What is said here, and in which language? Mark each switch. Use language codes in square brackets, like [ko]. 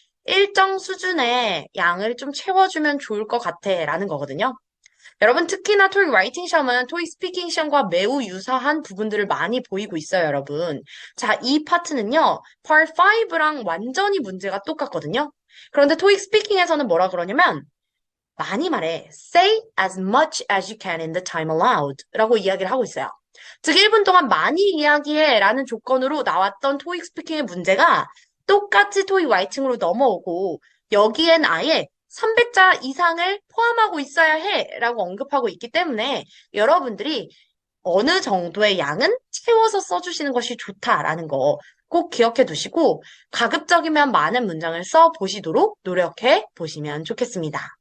[ko] 일정 수준의 양을 좀 채워주면 좋을 것 같아 라는 거거든요. 여러분 특히나 토익 라이팅 시험은 토익 스피킹 시험과 매우 유사한 부분들을 많이 보이고 있어요, 여러분. 자, 이 파트는요. Part 5랑 완전히 문제가 똑같거든요. 그런데 토익 스피킹에서는 뭐라 그러냐면 많이 말해. [en] Say as much as you can in the time allowed [ko] 라고 이야기를 하고 있어요. 즉 1분 동안 많이 이야기해 라는 조건으로 나왔던 토익 스피킹의 문제가 똑같이 토익 라이팅으로 넘어오고 여기엔 아예 300자 이상을 포함하고 있어야 해 라고 언급하고 있기 때문에 여러분들이 어느 정도의 양은 채워서 써주시는 것이 좋다라는 거 꼭 기억해 두시고 가급적이면 많은 문장을 써보시도록 노력해 보시면 좋겠습니다.